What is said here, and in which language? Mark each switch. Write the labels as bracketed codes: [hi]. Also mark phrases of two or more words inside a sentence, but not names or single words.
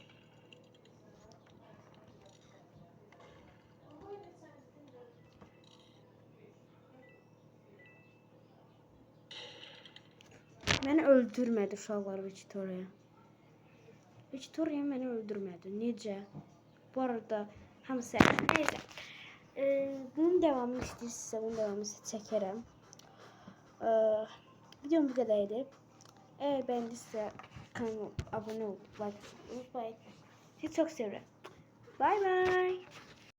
[az] Məni öldürmədi uşaqlar Victoria. Victoria məni öldürmədi. Necə? Bu arada hamısı neyse. Bunun devamını istəyirsinizsə, bunun devamını çəkərəm. [tr] Videom bu kadar idi. Eğer beğendiyse kanalıma abone olup like unutmayın. Sizi çok seviyorum. [en] Bye bye.